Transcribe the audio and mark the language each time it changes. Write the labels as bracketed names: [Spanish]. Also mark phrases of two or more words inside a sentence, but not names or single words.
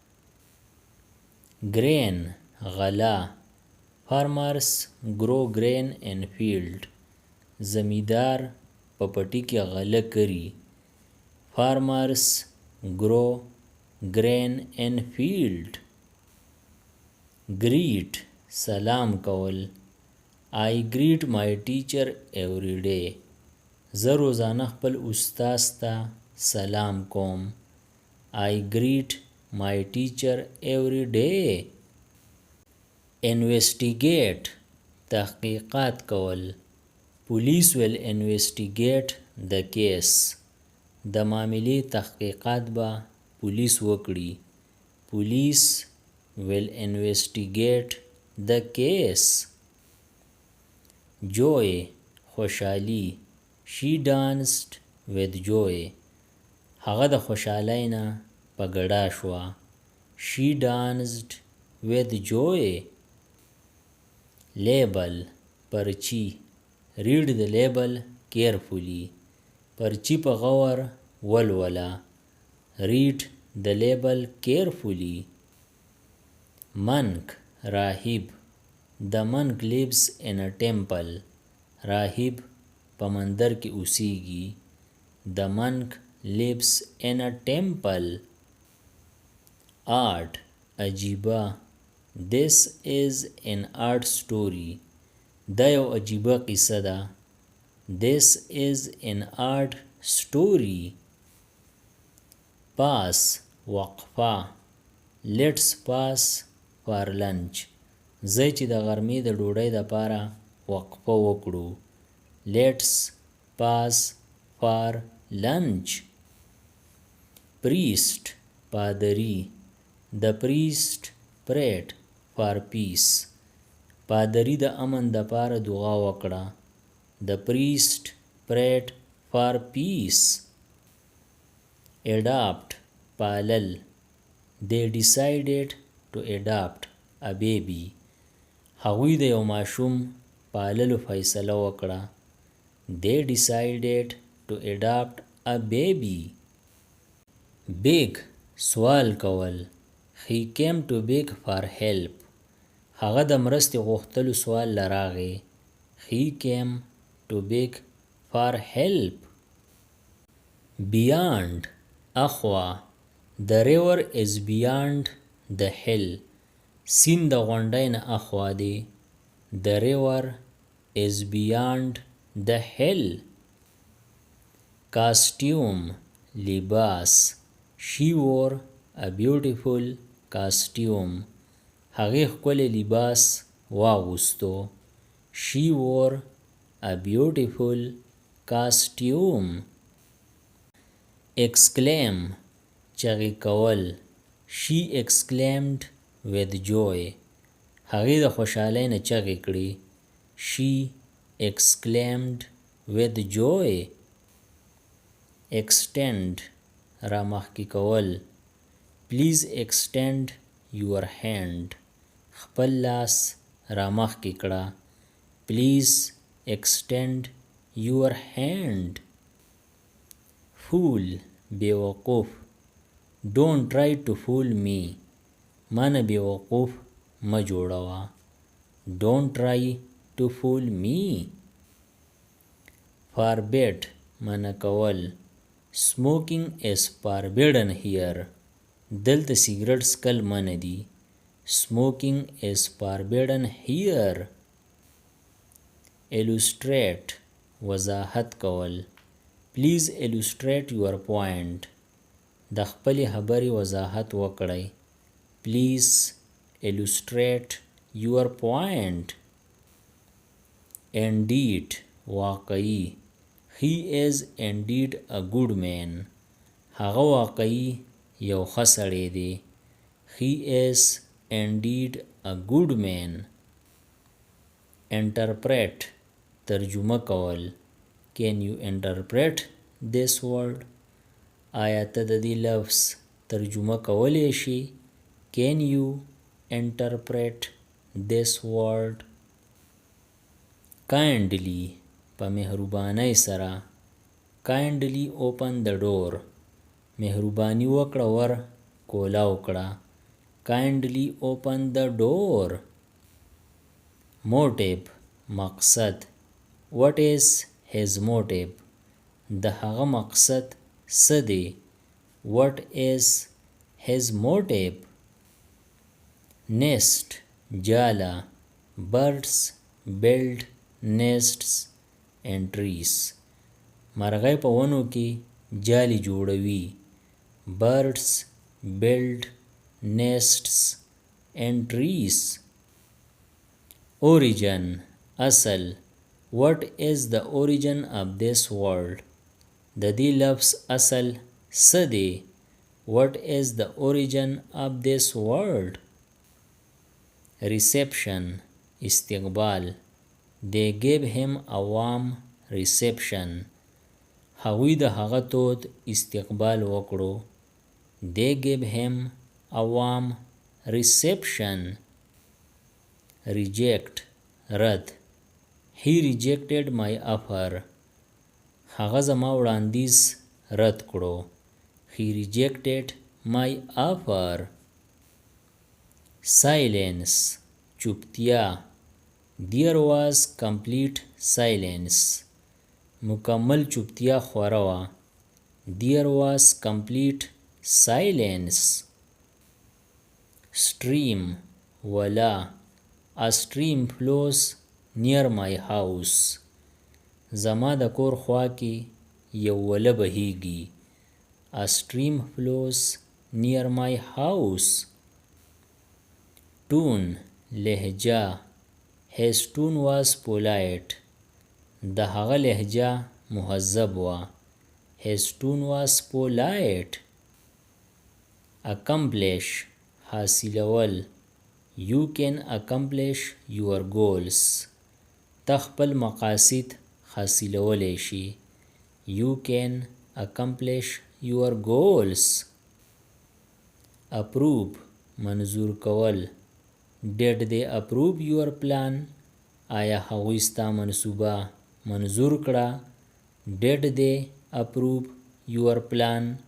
[English] Grain غله. Farmers grow grain in field. [Pashto] زمیدار په پټي کې غله کري. [English] Farmers grow grain in field. [Pashto] Greet سلام کول. [English] I greet my teacher every day. [Pashto] زه روزانه خپل استاد ته سلام کوم. [English] I greet my teacher every day. [Pashto] Investigate تحقیقات کول. [English] Police will investigate the case. [Pashto] د معاملې تحقیقات به پولیس وکړي. [English] Police will investigate the case. Joy خوشحالي. She danced with joy. [Pashto] هغه د خوشحالۍ نه په ګډا شوه. [English] She danced with joy. Label پرچی. Read the label carefully. [Pashto] پرچی په غور ولوله. [English] Read the label carefully. Monk راهب. The monk lives in a temple. [Pashto] راهب په مندر کې اوسیږي. [English] The monk lives in a temple. Art عجیبه. This is an art story. [Pashto] دا یو عجیبه قصه ده. [English] This is an art story. Pass وقفه. Let's pass for lunch. [Pashto] ځئ چې د غرمې د ډوډۍ دپاره وقفه وکړو. [English] Let's pass for lunch. Priest پادري. The priest prayed for peace. [Pashto] پادري د امن دپاره دعا وکړه. [English] The priest prayed for peace. Adopt پالل. They decided to adopt a baby. [Pashto] هغوی د یو ماشوم پاللو فیصله وکړه. [English] They decided to adopt a baby. [Pashto] Beg سوال کول. [English] He came to beg for help. [Pashto] هغه د مرستې غوښتلو سوال له راغی. [English] He came to beg for help. Beyond اخوا. The river is beyond the hill. [Pashto] سیند د غونډۍ نه اخوا دی. [English] The river is beyond the hill. Costume لباس. She wore a beautiful costume. [Pashto] هغې ښکلی لباس واغوستو. [English] She wore a beautiful costume. [Pashto] Exclaim چغې کول. [English] She exclaimed with joy. [Pashto] هغې د خوشحالۍ نه چغې کړې. [English] She exclaimed with joy. [Pashto] Extend رامخکې کول. [English] Please extend your hand. [Pashto] خپل لاس رامخکې کړه. [English] Please extend your hand. Fool بیوقوف. Don't try to fool me. [Pashto] مانه بیوقوف مه جوړوه. [English] Don't try to fool me. [Pashto] Forbid منع کول. [English] Smoking is forbidden here. [Pashto] دلته سیګرټ څکل منع دي. [English] Smoking is forbidden here. [Pashto] Illustrate وضاحت کول. [English] Please illustrate your point. [Pashto] د خپلې خبرې وضاحت وکړئ. [English] Please illustrate your point. Indeed واقعي. He is indeed a good man. [Pashto] هغه واقعي یو ښه سړی دی. [English] He is indeed a good man. [Pashto] Interpret ترجمه کول. [English] Can you interpret this word? [Pashto] آیا ته د دې لفظ ترجمه کولی شي؟ [English] Can you interpret this word? [Pashto] Kindly په مهربانۍ سره. [English] Kindly open the door. [Pashto] مهرباني وکړه ور کولاو کړه. [English] Kindly open the door. Motive مقصد. What is his motive? [Pashto] د هغه مقصد څه دی؟ [English] What is his motive? Nest جاله. Birds build nests in trees. [Pashto] مرغۍ په ونو کې جالې جوړوي. [English] Birds build nests in trees. Origin اصل. What is the origin of this word? [Pashto] د دې لفظ اصل څه دی؟ [English] What is the origin of this word? Reception استقبال. They gave him a warm reception. [Pashto] هغوی د هغه تود استقبال وکړو. [English] They gave him a warm reception. Reject رد. He rejected my offer. [Pashto] هغه زما وړاندیز رد کړو. [English] He rejected my offer. Silence چوپتیا. There was complete silence. [Pashto] مکمل چوپتیا خوره وه. [English] There was complete silence. Stream ولا. A stream flows near my house. [Pashto] زما د کور خوا کې یو وله بهیږي. [English] A stream flows near my house. Tone لهجه. His tone was polite. [Pashto] د هغه لهجه مهذب وه. [English] His tone was polite. Accomplish حاصلول. You can accomplish your goals. [Pashto] ته خپل مقاصد حاصلولی شي. [English] You can accomplish your goals. [Pashto] Approve منظور کول. [English] Did they approve your plan? [Pashto] آیا هغوی ستا منصوبه منظور کړه؟ [English] Did they approve your plan?